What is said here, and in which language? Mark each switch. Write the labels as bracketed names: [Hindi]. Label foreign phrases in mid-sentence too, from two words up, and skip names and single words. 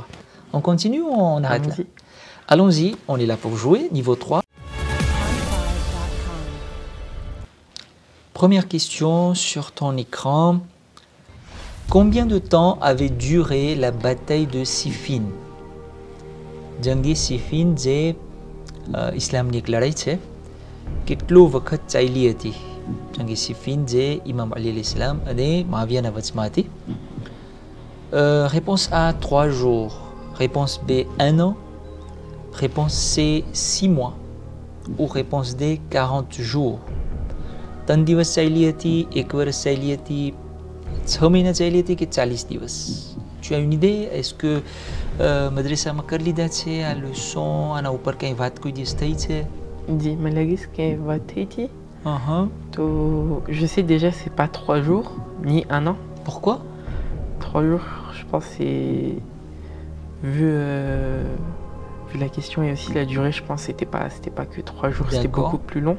[French] On continue ou on arrête là? Allons-y, on est là pour jouer, niveau 3. Première question sur ton écran. Combien de temps avait duré la bataille de Siffin? [Gujarati] Jangi Siffin જે ઇસ્લામની એક લડાઈ છે કેટલો વખત ચાલી હતી? જંગી સિફિન જે ઇમામ અલી [Arabic] عليه السلام [Gujarati] અને મુઆવિયાના વચમાં હતી. [French] Réponse A, 3 jours. Réponse B, 1 an. Réponse C, 6 mois. Ou réponse D, 40 jours. [Gujarati] 3 દિવસ ચાલી હતી, 1 વર્ષ ચાલી હતી, 6 મહિના ચાલી હતી કે 40 દિવસ? [French] Tu as une idée? Est-ce que [Gujarati] મદ્રેસામાં કરી લીધા છે આ [French] leçon? [Gujarati] આના ઉપર કંઈ વાત કોઈ દિવસ થઈ છે? [French] Dis, Malagis qui va t'aider. Je sais déjà c'est pas 3 jours ni 1 an. Pourquoi? 3 jours, je pense c'est vu la question et aussi la durée, je pense c'était pas que 3 jours, c'était beaucoup plus long.